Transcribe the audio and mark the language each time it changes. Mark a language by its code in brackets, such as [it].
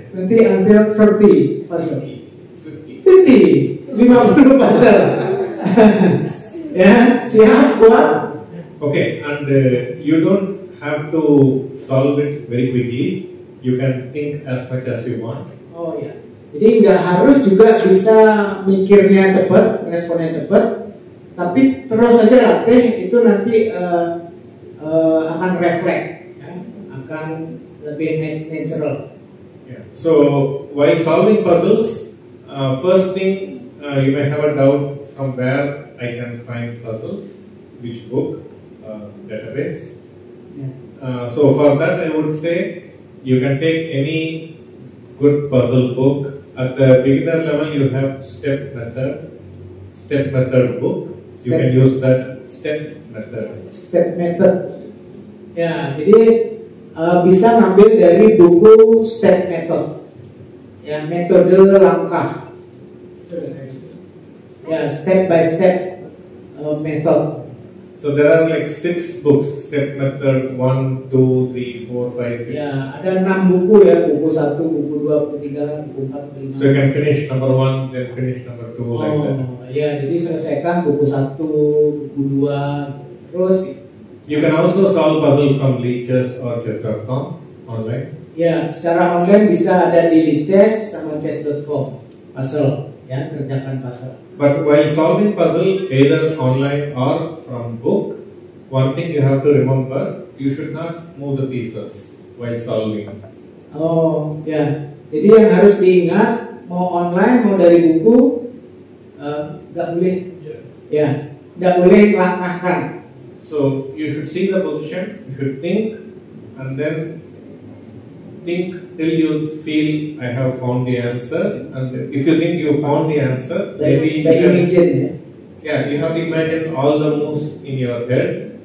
[en] 20 until 30 puzzle. 50. [id] 50 puzzle. Ya, siap, kuat. [en] Okay, and you don't have to solve it very quickly. You can think as much as you want. Oh ya. [id] Jadi nggak harus juga bisa mikirnya cepat, responnya cepat, tapi terus saja latih itu nanti akan refleks, ya, akan lebih natural. Yeah. [en] So while solving puzzles, first thing you may have a doubt from where I can find puzzles, which book, database. Ya. So for that I would say you can take any good puzzle book. At the beginner level you have step method book. You Step. can use that step method. Step method. [id] Ya, jadi bisa ngambil dari buku step method. Ya, metode langkah. [en] Ya, step by step method. So there are like 6 books, step method 1, 2, 3, 4, 5, 6. [id] Ya, ada 6 buku ya, buku 1, buku 2, buku 3, buku 4, buku 5. [en] So you can finish number 1, then finish number 2 like that. [id] Ya, jadi selesaikan buku 1, buku 2, terus. [en] You can also solve puzzle from Lichess or chess.com online. [id] Ya, secara online bisa ada di Lichess sama chess.com. Puzzle, ya, kerjakan puzzle. [en] But while solving puzzle either online or from book, one thing you have to remember, you should not move the pieces while solving. Oh, ya. [id] Jadi yang harus diingat, mau online mau dari buku, nggak boleh. Ya, nggak boleh langkahkan. [en] So you should see the position, you should think, and then think till you feel I have found the answer. And if you think you found the answer, maybe you can, imagine, ya. yeah, you have to imagine all the moves in your head.